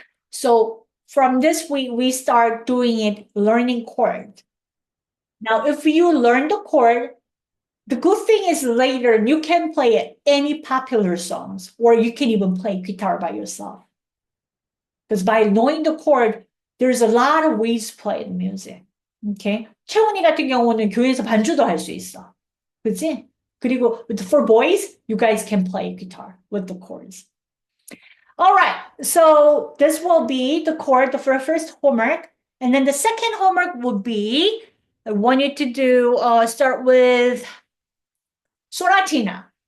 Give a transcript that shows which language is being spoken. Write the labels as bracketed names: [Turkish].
[English] So from this week, we start doing it, learning chord. Now, if you learn the chord, the good thing is later you can play any popular songs, or you can even play guitar by yourself. Because by knowing the chord, there's a lot of ways to play the music. Okay? [Korean] 채원이 같은 경우는 교회에서 반주도 할 수 있어. 그치? 그리고 [English] for boys, you guys can play guitar with the chords. All right, so this will be the chord, the first homework. And then the second homework would be, I want you to do, start with Sonatina.